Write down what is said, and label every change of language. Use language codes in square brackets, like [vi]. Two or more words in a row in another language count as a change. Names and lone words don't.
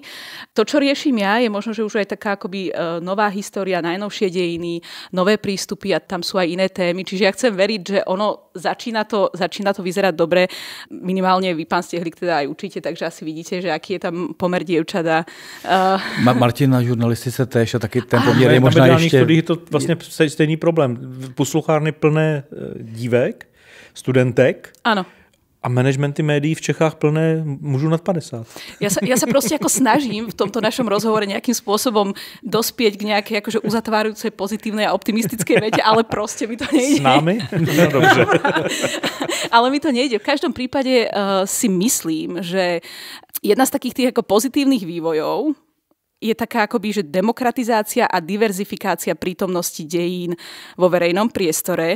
[sk] To, čo riešim ja, je možno, že už aj taká akoby nová história, najnovšie dejiny, nové prístupy a tam sú aj iné témy. Čiže ja chcem veriť, že ono začína to vyzerať dobre. Minimálne vy, pán Stehlik, teda aj učíte, takže asi vidíte, že aký je tam pomer dievčat. [cs] Martin na žurnalistice též a taky ten poměr je možná ještě... Je to vlastně stejný problém. Posluchárny plné dívek, studentek. [sk] Áno. [cs] A managementy médií v Čechách plné mužů nad 50. [sk] Ja sa proste ako snažím v tomto našom rozhovore nejakým spôsobom dospieť k nejakej akože uzatvárajúcej pozitívnej a optimistickej vete, ale proste mi to nejde. [cs] S námi? No dobře. [sk] Ale mi to nejde. V každom prípade si myslím, že jedna z takých tých ako pozitívnych vývojov je taká akoby, že demokratizácia a diverzifikácia prítomnosti dejín vo verejnom priestore.